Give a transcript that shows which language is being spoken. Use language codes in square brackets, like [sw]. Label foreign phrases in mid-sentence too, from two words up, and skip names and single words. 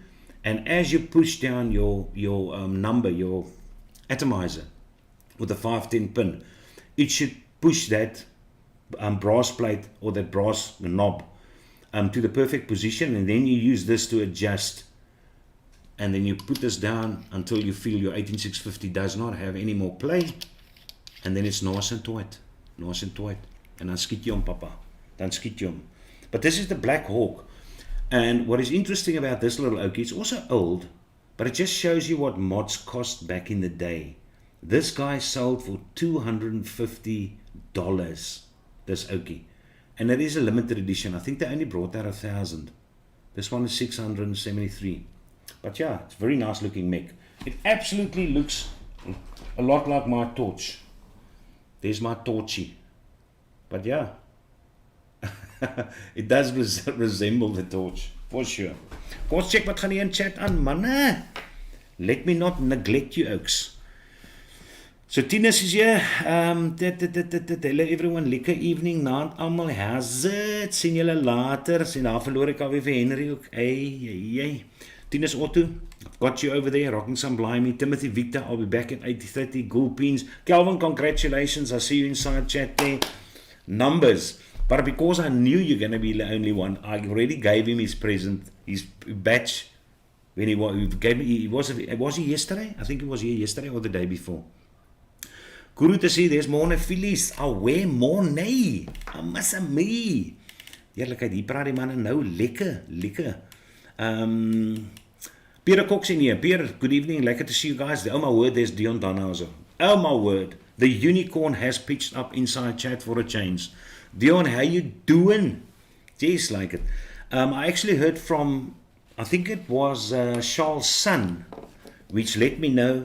[en] And as you push down your number, your atomizer with the 510 pin, it should push that brass plate or that brass knob to the perfect position, and then you use this to adjust, and then you put this down until you feel your 18650 does not have any more play, and then it's nice and tight, and [af] dan skiet jy hom, papa, dan skiet jy [en] hom. But this is the Black Hawk, and what is interesting about this little Okie, it's also old, but it just shows you what mods cost back in the day. This guy sold for $250, this Okie, and it is a limited edition. I think they only brought out 1,000. This one is 673. But yeah, it's a very nice looking Mech. It absolutely looks a lot like my torch. There's my torchy. But yeah, it does resemble the torch, for sure. [af] Kom ons check wat gaan hier in chat aan, manne. [en] Let me not neglect you, oaks. So Tinus is here. Hello everyone, lekker evening, [af] naand almal. [en] How's it? [af] Sien julle later. Sien daar verloor ek alweer vir Henry ook. [en] Hey. Tinus Otto, I've got you over there, rocking some blimey. Timothy Victor, I'll be back at 8:30. Gulpins. Calvin, congratulations. I see you inside chat there. Numbers. But because I knew you're going to be the only one, I already gave him his present, his badge. When he gave me, was he yesterday? I think it was here yesterday or the day before. [af] Guru te sê, [en] there's more Phillies. [af] Alweer more nee. Amassa me. Eerlikheid, hier praat die manne nou lekker. [en] Peter Cox in here. Peter, good evening. Lekker to see you guys. Oh my word, there's Dion Donhauser. Oh my word. The unicorn has pitched up inside chat for a change. Dion, how you doing? Jeez, like it. I actually heard from, I think it was Charles' son, which let me know.